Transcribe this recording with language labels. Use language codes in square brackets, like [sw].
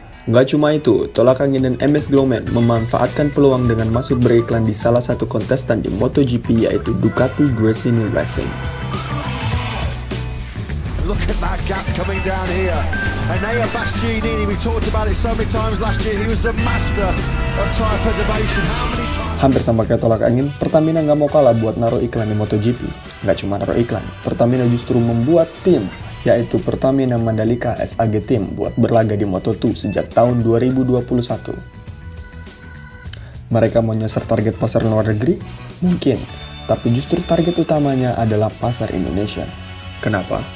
[id] Gak cuma itu, Tolak Angin dan MS Glowman memanfaatkan peluang dengan masuk beriklan di salah satu kontestan di MotoGP yaitu Ducati Gresini Racing. [en] Look at that gap coming down here. Enea Bastianini, we talked about it so many times last year. He was the master of tyre preservation. How many times? [id] Hampir sama kayak Tolak Angin, Pertamina nggak mau kalah buat naruh iklan di MotoGP. Nggak cuma naruh iklan, Pertamina justru membuat tim, yaitu Pertamina Mandalika SAG Team buat berlaga di Moto2 sejak tahun 2021. Mereka mau nyasar target pasar luar negeri? Mungkin, tapi justru target utamanya adalah pasar Indonesia. Kenapa?